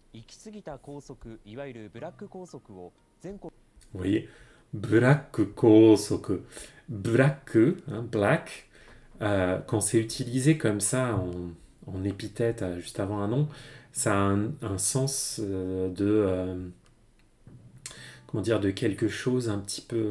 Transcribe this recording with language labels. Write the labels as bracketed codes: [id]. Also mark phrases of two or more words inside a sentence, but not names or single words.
[ja] きすぎた校則、いわゆるブラック校則を全国 [fr] Vous voyez, [ja] ブラック校則. [fr] Black, hein, black, quand c'est utilisé comme ça en épithète juste avant un nom, ça a un sens comment dire, de quelque chose un petit peu.